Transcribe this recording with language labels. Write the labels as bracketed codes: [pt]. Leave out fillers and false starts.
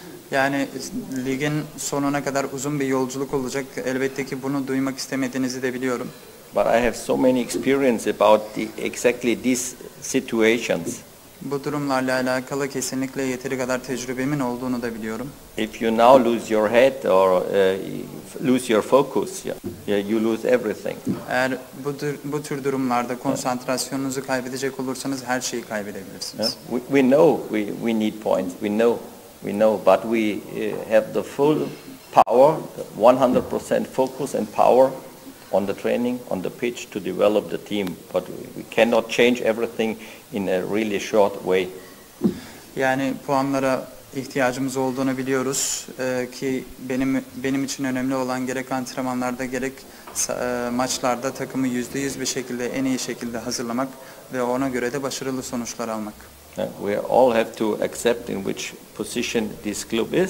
[tr] Yani ligin sonuna kadar uzun bir yolculuk olacak. Elbette ki bunu duymak istemediğinizi de biliyorum. [en] But I have so many experience about exactly these situations. [tr] Bu durumlarla alakalı kesinlikle yeteri kadar tecrübemin olduğunu da biliyorum. [en] If you now lose your head or lose your focus, you lose everything. [tr] Eğer bu tür durumlarda konsantrasyonunuzu kaybedecek olursanız her şeyi kaybedebilirsiniz. [en] We know we need points. We know, but we have the full power, 100% focus and power on the training, on the pitch to develop the team. But we cannot change everything in a really short way. [tr] Yani puanlara ihtiyacımız olduğunu biliyoruz ki benim için önemli olan gerek antrenmanlarda gerek maçlarda takımı %100 bir şekilde en iyi şekilde hazırlamak ve ona göre de başarılı sonuçlar almak. [en] We all have to accept in which position this club is.